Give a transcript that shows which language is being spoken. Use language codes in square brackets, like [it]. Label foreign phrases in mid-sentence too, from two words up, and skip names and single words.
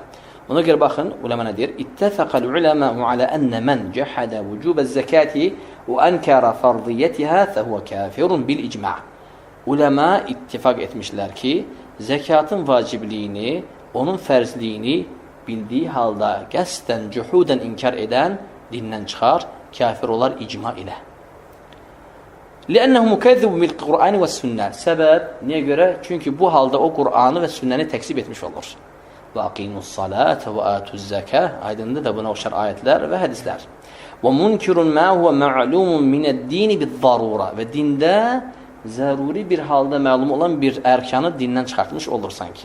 [az] Ona görə baxın, uləmə nə deyir? [ar] اتفق العلماء على أن من جحد وجوب الزكاة وأنكر فرضيتها فهو كافر بالإجماع. [az] Uləmə ittifaq etmişlər ki, zəkatın vacibliyini, onun fərzliyini bildiyi halda qəsdən, cühudən inkar edən dindən çıxar, kafir olar icma ilə. [ar] لأنه مكذب بالقرآن والسنة. [az] Səbəb niyə görə? Çünki bu halda o Qur'anı və sünnəni təksib etmiş olur. Və [ar] أقيموا الصلاة وآتوا الزكاة. [az] Aydındır da buna oxşar ayətlər və hədislər. [ar] ومنكر ما هو معلوم من الدين بالضرورة. [az] Və dində zəruri bir halda məlum olan bir ərkanı dindən çıxartmış olur sanki.